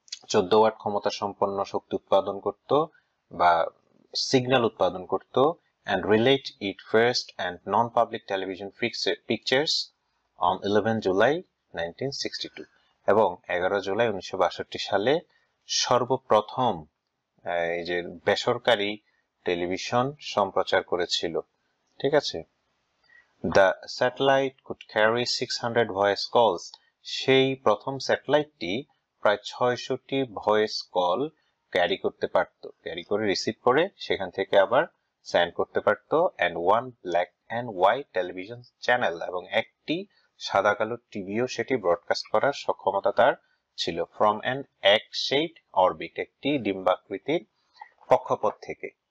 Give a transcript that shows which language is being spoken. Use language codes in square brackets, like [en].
[bn] 14 watt ক্ষমতা সম্পন্ন শক্তি উৎপাদন করত বা সিগন্যাল উৎপাদন করত, [en] and relayed it first and non-public television pictures on 11 July 1962, [bn] এবং 11 জুলাই 1962 সালে সর্বপ্রথম এই যে বেসরকারি টেলিভিশন সম্প্রচার করেছিল। ঠিক আছে? [en] The satellite could carry 600 voice calls. [bn] সেই প্রথম স্যাটেলাইটটি প্রায় 600টি ভয়েস কল ক্যারি করতে পারত, ক্যারি করে রিসিভ করে সেখান থেকে আবার সেন্ড করতে পারত, [en] and one black and white television channel, [bn] এবং একটি সাদা কালো টিভিও সেটি ব্রডকাস্ট করার সক্ষমতা তার ছিল, [en] from an egg-shaped orbit, [bn] একটি ডিম্বাকৃতির কক্ষপথ থেকে।